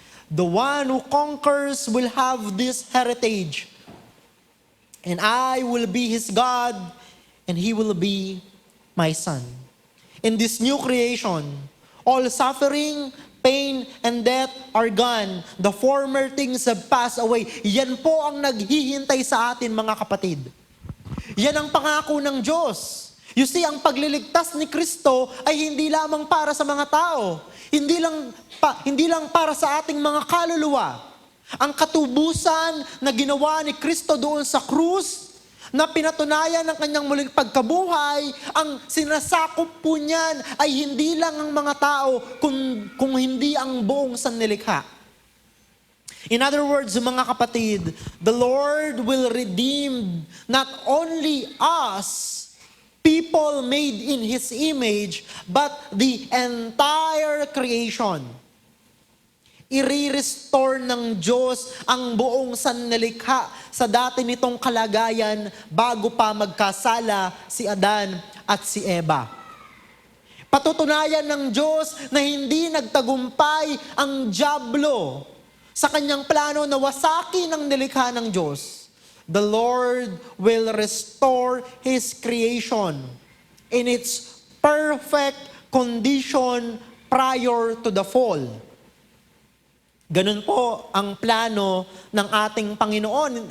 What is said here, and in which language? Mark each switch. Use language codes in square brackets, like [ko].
[en] The one who conquers will have this heritage. And I will be his God, and he will be my son." In this new creation, all suffering, pain, and death are gone. The former things have passed away. [tl] Yan po ang naghihintay sa atin, mga kapatid. Yan ang pangako ng Diyos. [en] You see, [tl] ang pagliligtas ni Kristo ay hindi lamang para sa mga tao. Hindi lang para sa ating mga kaluluwa. Ang katubusan na ginawa ni Kristo doon sa krus, na pinatunayan ng kanyang muling pagkabuhay, ang sinasakop po niyan ay hindi lang ang mga tao, kung hindi ang buong sanlilikha. [en] In other words, [tl] mga kapatid, [en] the Lord will redeem not only us, people made in His image, but the entire creation. [tl] I-restore ng Diyos ang buong sanlilikha sa dati nitong kalagayan bago pa magkasala si Adan at si Eva. Patutunayan ng Diyos na hindi nagtagumpay ang dyablo sa kanyang plano na wasakin ang nilikha ng Diyos. [en] The Lord will restore His creation in its perfect condition prior to the fall. [tl] Ganun po ang plano ng ating Panginoon.